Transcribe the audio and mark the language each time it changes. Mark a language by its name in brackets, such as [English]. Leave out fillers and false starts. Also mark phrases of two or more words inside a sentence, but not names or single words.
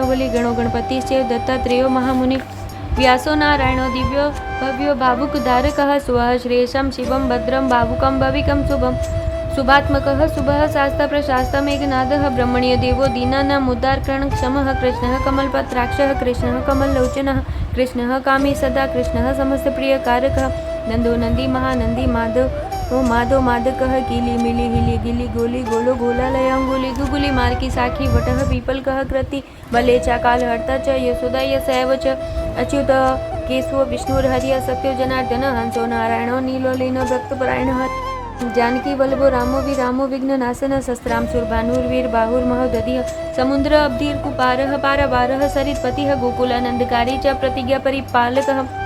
[Sanskrit] बलि गणो गणपतिश्च दत्तात्रेयो महामुनि व्यासो नारायणो दिव्यो भव्यो भावुक धारकः स्वः श्रेयसं शिवं भद्रं भावुकं भविकं शुभं शुभात्मकः शुभः शास्त्र प्रशास्त्र मेघनादः ब्रह्मण्य देवो दीनानाम् उद्धारकरणः क्षमः कृष्णः कमलपत्राक्षः कृष्णः कमललोचनः कृष्णः कामी सदा कृष्णः समस्त प्रिय कारकः नंदो नंदी महानंदी माधव माधव मादकः कीली मिली हिली गिली गोली गोलो गोलालय अंगुली गुगुली मार्की साखी वटः पीपलकः कृति बले चाकाल हर्ता च यशोदा यशैव च अच्युत केशव विष्णुर्हरिः सत्यो जनार्दन हंसो नारायणो नीलो लीनो भक्तपरायणः जानकी वल्लभो रामो विरामो विघ्ननाशन शस्त्राम सुरभानुर्वीर बाहुर्महोदधिः समुद्र अब्धिर कुपारः पारावारः सरित्पतिः गोकुलानंदकारी च प्रतिज्ञा परिपालकः